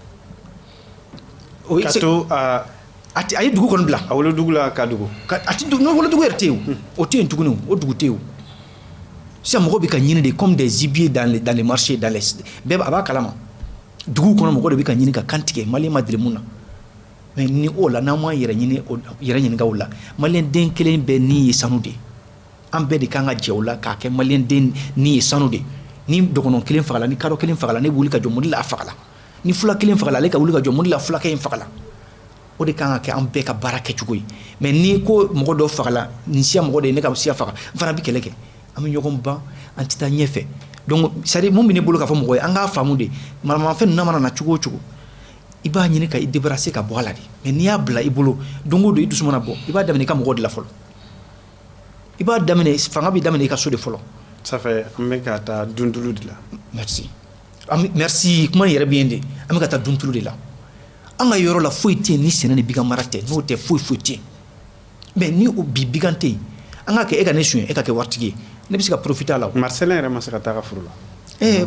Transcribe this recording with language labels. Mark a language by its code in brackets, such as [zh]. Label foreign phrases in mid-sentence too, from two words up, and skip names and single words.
[bm] ka to a ye dugu kɔni bila a wolodugu la ka dugu a tɛ dugu wolodugu yɛrɛ tɛ yen o tɛ yen tuguni o dugu tɛ yen sisan mɔgɔw bɛ ka ɲini de [fr] comme des gibiers dans les marchés [bm] bɛɛ a b'a kalama dugu kɔnɔ mɔgɔw de bɛ ka ɲini ka kan tigɛ maliyɛn ma deli mun na mais ni o la n'an m'an yɛrɛ ɲininka o la maliyɛn den kelen bɛɛ ni ye sanu de ye an bɛɛ de kan ka jɛ o la k'a kɛ maliyɛn den ni ye sanu de ye ni dɔgɔnɔ kelen fagala ni kadɔ kelen fagala ne bɛ wuli ka jɔ mun de la a fagala ni fula kelen fagala ale ka wuli ka jɔ mun de la fulakɛ in fagala o de kan ka kɛ an bɛɛ ka baara kɛcogo ye mais ni ko mɔgɔ dɔ fagala nin siya mɔgɔ de ye ne ka siya faga n fana bɛ kɛlɛ kɛ an bɛ ɲɔgɔn ban an tɛ taa ɲɛfɛ [fr] donc c'est à dire [bm] mun bɛ ne bolo k'a fɔ mɔgɔ ye an k'a faamu de maramafɛn ninnu mana na cogo o cogo i b'a ɲini ka i débarrasser ka bɔ a la de mais n'i y'a bila i bolo don o don i dusu mana bɔ i b'a daminɛ i ka mɔgɔw de la fɔlɔ i b'a daminɛ fanga bɛ daminɛ i ka so de fɔlɔ. [fr] ça fait [bm] an bɛ ka taa duntulu de la. merci kuma in yɛrɛ bɛ yen de an bɛ ka taa duntulu de la an ka yɔrɔ la foyi tɛ yen ni sɛnɛ ni bigan mara tɛ n'o tɛ foyi tɛ yen mais ni o bi bigan tɛ yen an ka kɛ e ka ne suɲɛ e ka kɛ waritigi ye ne bɛ se ka profiter a la o. Marcelin yɛrɛ ma se ka taa ka foro la.